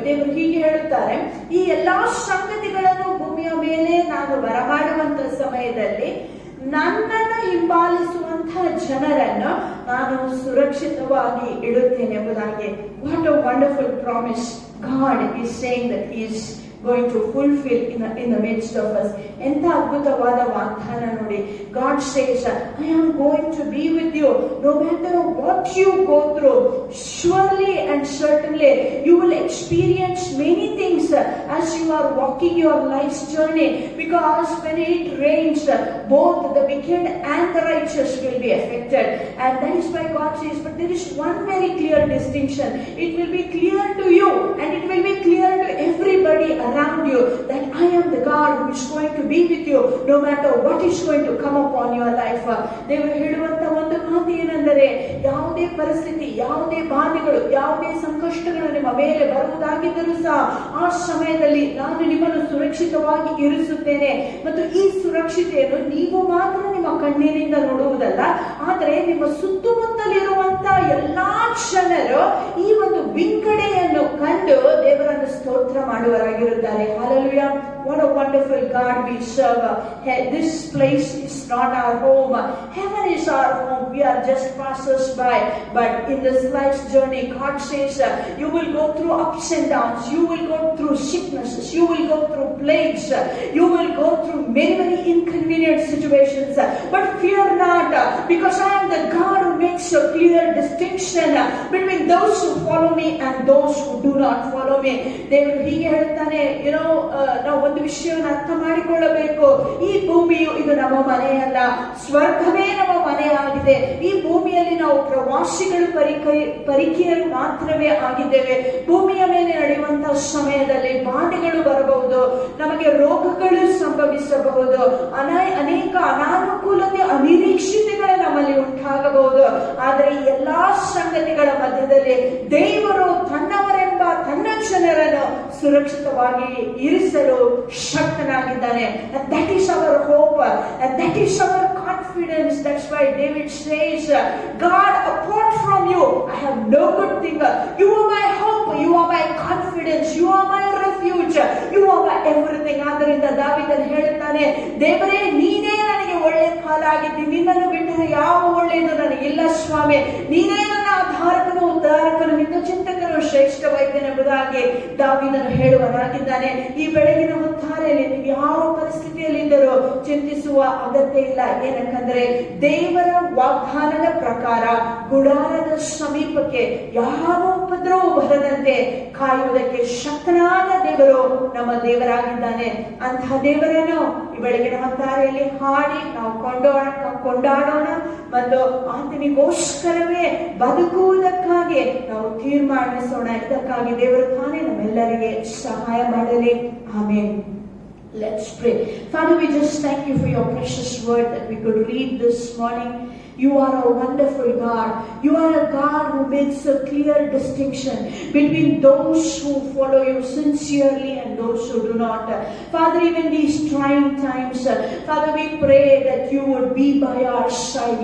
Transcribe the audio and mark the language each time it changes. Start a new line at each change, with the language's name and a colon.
Kannada: ದೇವರು ಹೀಗೆ ಹೇಳುತ್ತಾರೆ, ಈ ಎಲ್ಲಾ ಸಂಗತಿಗಳನ್ನು ಭೂಮಿಯ ಮೇಲೆ ನಾನು ಬರಮಾಡುವಂತಹ ಸಮಯದಲ್ಲಿ ನನ್ನನ್ನು ಹಿಂಬಾಲಿಸುವಂತಹ ಜನರನ್ನು ನಾನು ಸುರಕ್ಷಿತವಾಗಿ ಇಡುತ್ತೇನೆ ಎಂಬುದಾಗಿ.
English: What a wonderful promise God is saying that He is going to fulfill in the midst of us.
Kannada: ಎಂತ ಅದ್ಭುತವಾದ ವಾಗ್ದಾನ ನೋಡಿ.
English: God says, I am going to be with you no matter what you go through. Surely and certainly you will experience many things as you are walking your life's journey, because when it rains, both the wicked and the righteous will be affected. And that is why God says, but there is one very clear distinction. It will be clear to you, and it will be clear to everybody around you, that I am the God who is going to be with you no matter what is going to come upon your life.
Kannada: ದೇವರು ಹೇಳುವಂತ ಒಂದು ಮಾತು ಮಾಹಿತಿ ಏನೆಂದರೆ, ಯಾವುದೇ ಪರಿಸ್ಥಿತಿ, ಯಾವುದೇ ಬಾಧೆಗಳು, ಯಾವುದೇ ಸಂಕಷ್ಟಗಳು ನಿಮ್ಮ ಮೇಲೆ ಬರುವುದಾಗಿದ್ದರೂ ಸಹ ಆ ಸಮಯದಲ್ಲಿ ನಾನು ನಿಮ್ಮನ್ನು ಸುರಕ್ಷಿತವಾಗಿ ಇರಿಸುತ್ತೇನೆ. ಮತ್ತು ಈ ಸುರಕ್ಷತೆಯನ್ನು ನೀವು ಮಾತ್ರ ನಿಮ್ಮ ಕಣ್ಣಿನಿಂದ ನೋಡುವುದಲ್ಲ, ಆದರೆ ನಿಮ್ಮ ಸುತ್ತಮುತ್ತಲಿರುವಂತ ಎಲ್ಲಾ ಜನರು ಈ ಒಂದು ವಿಂಗಡೆಯನ್ನು ಕಂಡು ದೇವರನ್ನು ಸ್ತೋತ್ರ ಮಾಡುವರಾಗಿರುತ್ತಾರೆ.
English: Hallelujah. What a wonderful God we serve. This place is not our home. Heaven is our home. We are just passers by. But in this life's journey, God says, you will go through ups and downs. You will go through sicknesses. You will go through plagues. You will go through many, many inconvenient situations. But fear not, because I am the God who makes a clear distinction between those who follow me and those who do not follow me.
Kannada: ದೇವರು ಹೀಗೆ ಹೇಳ್ತಾನೆ, ನಾವು ಒಂದು ವಿಷಯವನ್ನು ಅರ್ಥ ಮಾಡಿಕೊಳ್ಳಬೇಕು. ಈ ಭೂಮಿಯು ಇದು ನಮ್ಮ ಮನೆಯಲ್ಲ, ಸ್ವರ್ಗವೇ ನಮ್ಮ ಮನೆಯಾಗಿದೆ. ಈ ಭೂಮಿಯಲ್ಲಿ ನಾವು ಪ್ರವಾಸಿಗಳು, ಪರಿಕೀಯರು ಮಾತ್ರವೇ ಆಗಿದ್ದೇವೆ. ಭೂಮಿಯ ಮೇಲೆ ನಡೆಯುವಂತಹ ಸಮಯದಲ್ಲಿ ಬಾಧೆಗಳು ಬರಬಹುದು, ನಮಗೆ ರೋಗಗಳು ಸಂಭವಿಸಬಹುದು, ಅನೇಕ ಅನಾನುಕೂಲತೆ, ಅನಿರೀಕ್ಷಿತಗಳು ನಮ್ಮಲ್ಲಿ ಉಂಟಾಗಬಹುದು. ಆದರೆ ಈ ಎಲ್ಲಾ ಸಂಗತಿಗಳ ಮಧ್ಯದಲ್ಲಿ ದೇವರು ತನ್ನವರೆಂಬ ತನ್ನ ಜನರನ್ನು ಸುರಕ್ಷಿತವಾಗಿ ಇರಿಸಲು ಶಕ್ತನಾಗಿದ್ದಾನೆ. That is our hope, that is our confidence. That's why David says, God, apart from you I have no good thing. You are my hope, you are my confidence, you are my refuge, you are my everything. ಆದ್ದರಿಂದ ದಾವೀದನು ಹೇಳುತ್ತಾನೆ, ದೇವರೇ ನೀನೇ ನನಗೆ ಒಳ್ಳೆ ಕಾಲ ಆಗಿದ್ದಿ, ನಿನ್ನನ್ನು ಬಿಟ್ಟರೆ ಯಾವ ಒಳ್ಳೆಯದು ನನಗಿಲ್ಲ ಸ್ವಾಮಿ. ನೀನೇ ನನ್ನ ಆಧಾರಕನು, ಉದ್ಧಾರಕನು, ಹಿತಚಿಂತಕನು, ಶ್ರೇಷ್ಠ ವೈದ್ಯನೆಂಬುದಾಗಿ ದಾವೀದನು ಹೇಳುವನಾಗಿದ್ದಾನೆ. ಈ ಬೆಳಗಿನ ಹೊತ್ತಾರೆಯಲ್ಲಿ ನೀವು ಯಾವ ಪರಿಸ್ಥಿತಿಯಲ್ಲಿದ್ದರೂ ಚಿಂತಿಸುವ ಅಗತ್ಯ ಇಲ್ಲ. ಏನಕ್ಕಂದ್ರೆ ದೇವರ ವಾಗ್ದಾನದ ಪ್ರಕಾರ ಗುಡಾರದ ಸಮೀಪಕ್ಕೆ ಯಾವ ಉಪದ್ರವೂ ಬರದಂತೆ ಕಾಯುವುದಕ್ಕೆ ಶಕ್ತನಾದ ದೇವರು ನಮ್ಮ ದೇವರಾಗಿದ್ದಾನೆ. ಅಂತಹ ದೇವರನ್ನು ಈ ಬೆಳಗಿನ ಹೊತ್ತಾರೆಯಲ್ಲಿ ಹಾಡಿ ನಾವು ಕೊಂಡಾಡೋಣ ಮತ್ತು ಆತನಿಗೋಸ್ಕರವೇ ಬದುಕುವುದಕ್ಕಾಗಿ ನಾವು ತೀರ್ಮಾನಿಸೋಣ. ಇದಕ್ಕಾಗಿ ದೇವರು ತಾನೇ ನಮ್ಮೆಲ್ಲರಿಗೆ ಸಹಾಯ ಮಾಡಲಿ.
English: Amen. Let's pray. Father, we just thank you for your precious word that we could read this morning. You are a wonderful God. You are a God who makes a clear distinction between those who follow you sincerely and those who do not. Father, even these trying times, Father, we pray that you would be by our side.